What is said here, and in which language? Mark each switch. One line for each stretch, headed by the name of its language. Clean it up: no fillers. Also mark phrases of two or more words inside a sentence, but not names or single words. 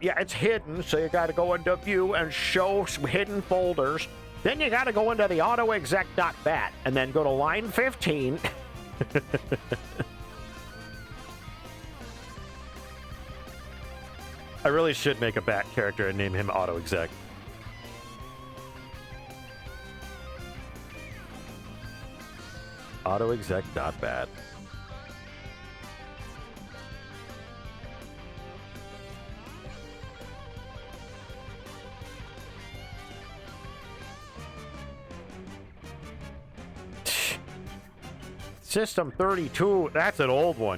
English: Yeah, it's hidden, so you gotta go into view and show hidden folders. Then you gotta go into the autoexec.bat and then go to line 15. I really should make a bat character and name him autoexec. Autoexec.bat. System 32, that's an old one.